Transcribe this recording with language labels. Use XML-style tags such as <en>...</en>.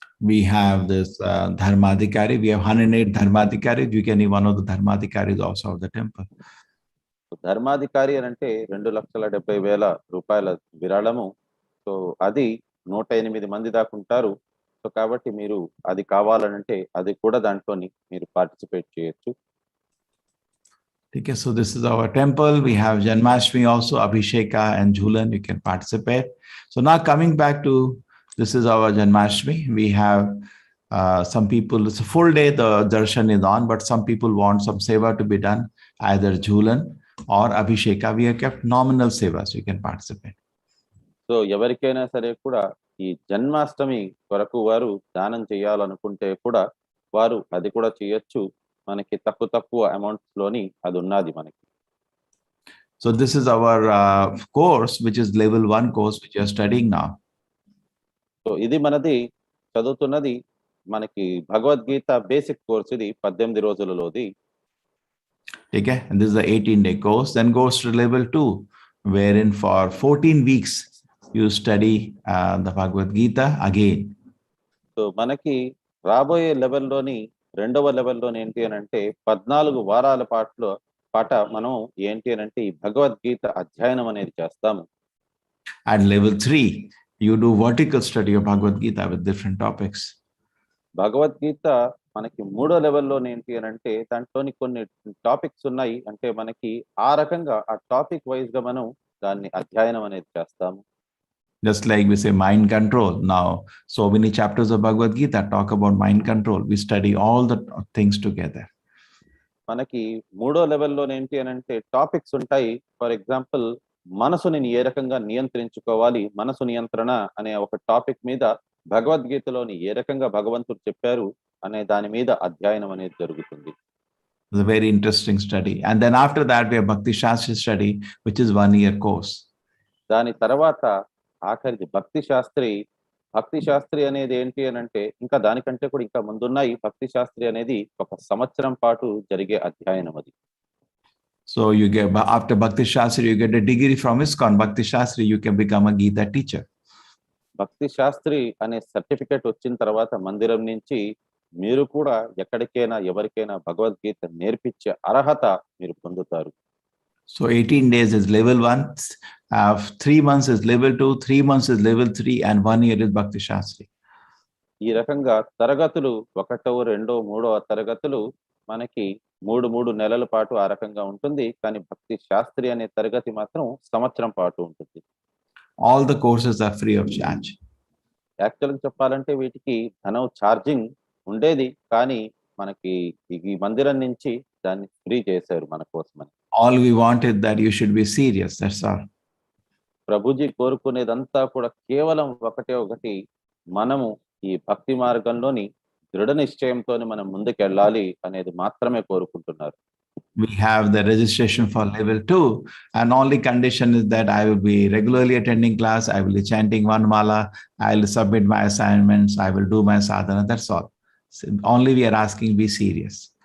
<en>We have this Dharmadhikari. We have 108 Dharmadhikaris. You can be one of the Dharmadhikaris also of the temple.</en> <te>ధర్మాధికారి అని అంటే 2,70,000 రూపాయల విరాళము. So అది 108 మంది దాకా ఉంటారు. సో కాబట్టి మీరు అది కావాలనంటే అది కూడా దాంట్లోని మీరు పార్టిసిపేట్ చేయొచ్చు.</te> <en>Okay, so this is our temple. We have Janmashtami also, Abhisheka and Jhulan. You can participate. So now coming back to, this is our Janmashtami. We have some people, it's a full day, the darshan is on, but some people want some seva to be done, either Jhulan or Abhisheka. We have kept nominal seva, so you can participate.</en> <te>So ఎవరికైనా సరే కూడా ఈ జన్మాష్టమి కొరకు వారు దానం చేయాలనుకుంటే కూడా వారు అది కూడా చేయొచ్చు. మనకి తక్కువ అమౌంట్స్ లోని అది ఉన్నది మనకి.</te> <en>So this is our course, which is level 1 course, which you are studying now.</en> <te>So ఇది మనది చదువుతున్నది మనకి భగవద్గీత బేసిక్ కోర్స్, ఇది 18 రోజులలోది.</te> <en>Okay, and this is the 18-day course. Then goes to level 2, wherein for 14 weeks you study the Bhagavad Gita again.</en> <te>So మనకి రాబోయే లెవెల్లోని రెండవ లెవెల్లోని ఏంటి అని అంటే 14 వారాల పాట మనం ఏంటి అని అంటే ఈ భగవద్గీత అధ్యయనం అనేది చేస్తాము.</te> <en>At level 3, you do vertical study of Bhagavad Gita with different topics.</en> <te>Bhagavad Gita మనకి 3వ లెవెల్లోని ఏంటి అని అంటే దాంట్లోని కొన్ని టాపిక్స్ ఉన్నాయి. అంటే మనకి ఆ రకంగా ఆ టాపిక్ వైజ్ గా మనం దాన్ని అధ్యయనం అనేది చేస్తాము.</te> <en>Just like we say mind control. Now, so many chapters of Bhagavad Gita talk about mind control. We study all the things together.</en> <te>మనకి 3వ లెవెల్లో ఏంటి అని అంటే టాపిక్స్ ఉంటాయి.</te> <en>for example,</en> <te>మనసుని ఏ రకంగా నియంత్రించుకోవాలి, మనసు నియంత్రణ అనే ఒక టాపిక్ మీద భగవద్గీతలోని ఏ రకంగా భగవంతుడు చెప్పారు అనే దాని మీద అధ్యయనం అనేది జరుగుతుంది.</te> <en>It's a very interesting study. And then after that, we have Bhakti Shastri study, which is 1-year course.</en> <te>దాని తర్వాత ఆఖరిది భక్తి శాస్త్రి అనేది ఏంటి అని అంటే ఇంకా దానికంటే కూడా ఇంకా ముందున్నాయి. భక్తి శాస్త్రి అనేది 1 సంవత్సరం పాటు జరిగే అధ్యయనం అది.</te> <en>So you get, after Bhakti Shastri, you get a degree from ISKCON. Bhakti Shastri, you can become a Gita teacher.</en> <te>భక్తి శాస్త్రి అనే సర్టిఫికేట్ వచ్చిన తర్వాత మందిరం నుంచి మీరు కూడా ఎక్కడికైనా ఎవరికైనా భగవద్గీత నేర్పించే అర్హత మీరు పొందుతారు.</te> <en>So 18 days is level 1, 3 months is level 2, 3 months is level 3, and 1 year is Bhakti Shastri.</en> <te>ఈ రకంగా తరగతులు 1వ, 2వ, 3వ తరగతులు మనకి 3 నెలల పాటు ఆ రకంగా ఉంటుంది. కానీ భక్తి శాస్త్రి అనే తరగతి మాత్రం సంవత్సరం పాటు ఉంటుంది.</te> <en>All the courses are free of charge.</en> <te>యాక్చువల్గా చెప్పాలంటే వీటికి ధనం ఛార్జింగ్ ఉండేది, కానీ మనకి ఈ మందిరం నుంచి దాన్ని ఫ్రీ చేశారు మన కోసమని.</te> <en>All we want is that you should be serious. That's all.</en> <te>Prabhuji కోరుకునేదంతా కూడా కేవలం ఒకటి, మనము ఈ భక్తి మార్గంలోని దృఢ నిశ్చయంతో మనం ముందుకెళ్ళాలి అనేది మాత్రమే కోరుకుంటున్నారు.</te> <en>We have the registration for level 2, and only condition is that I will be regularly attending class, I will be chanting one mala, I will submit my assignments, I will do my sadhana. That's all. So only we are asking, be serious.</en>